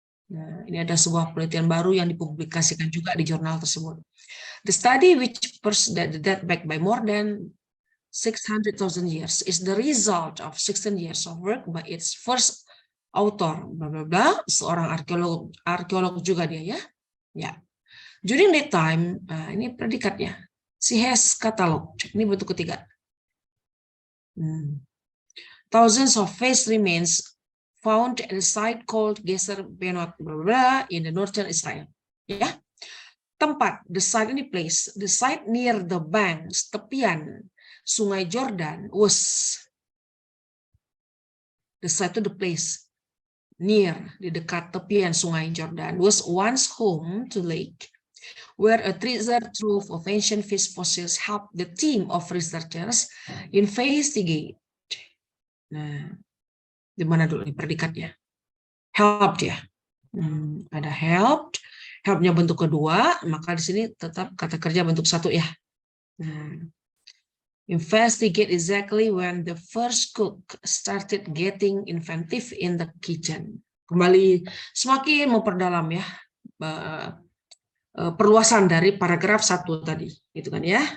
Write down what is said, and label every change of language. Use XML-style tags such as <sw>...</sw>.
<id>Nah, ini ada sebuah penelitian baru yang dipublikasikan juga di jurnal tersebut.</id> <en>The study, which date back by more than 600,000 years, is the result of 16 years of work by its first author, bla bla bla,</en> <id>seorang arkeolog juga dia ya. Ya.</id> <en>During that time,</en> <id>ini predikatnya.</id> <en>She has cataloged.</en> <id>Ini bentuk ketiga.</id> <en>Thousands of face remains found at a site called Geser Benot in the northern Israel.</en> <id>Ya, tempat,</id> <en>the site ini place, the site near the banks,</en> <id>tepian Sungai Jordan</id> <en>was the site to the place near,</en> <id>di dekat tepian Sungai Jordan,</id> <en>was once home to lake where a treasure trove of ancient fish fossils helped the team of researchers investigate.</en> <id>Nah, di mana dulu nih predikatnya? Helped ya. Ada helped, helpnya bentuk kedua, maka di sini tetap kata kerja bentuk satu ya.</id> <en>Nah, investigate exactly when the first cook started getting inventive in the kitchen.</en> <id>Kembali semakin memperdalam ya perluasan dari paragraf 1 tadi, gitu kan ya.</id>